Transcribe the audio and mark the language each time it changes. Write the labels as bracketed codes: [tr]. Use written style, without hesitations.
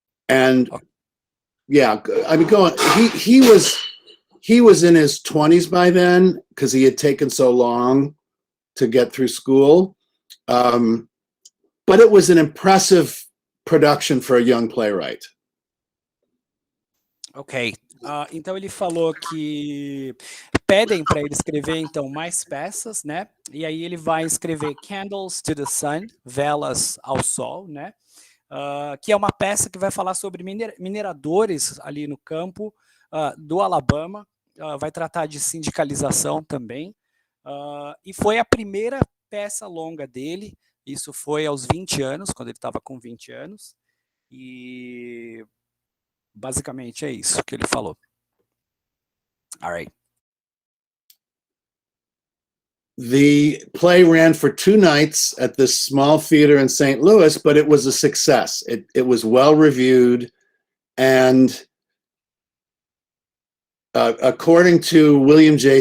[en] And yeah, I mean, go on. He was in his 20s by then because he had taken so long to get through school. But it was an impressive production for a young playwright. Ok. [pt] Então ele falou que pedem para ele escrever então mais peças, né? E aí ele vai escrever Candles to the Sun, Velas ao Sol, né? Que é uma peça que vai falar sobre mineradores ali no campo do Alabama, vai tratar de sindicalização também, e foi a primeira peça longa dele, isso foi aos 20 anos, quando ele estava com 20 anos, e basicamente é isso que ele falou. [en] All right. The play ran for 2 nights at this small theater in St. Louis, but it was a success. It was well reviewed, and according to William J.